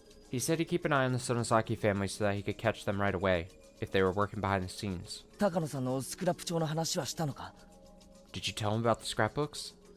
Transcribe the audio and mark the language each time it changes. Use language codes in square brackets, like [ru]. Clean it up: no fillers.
[en] He said he'd keep an eye on the Sonosaki family so that he could catch them right away, if they were working behind the scenes. [ja] 高野さんのスクラップ帳の話はしたのか? [en] Did you tell him about the scrapbooks?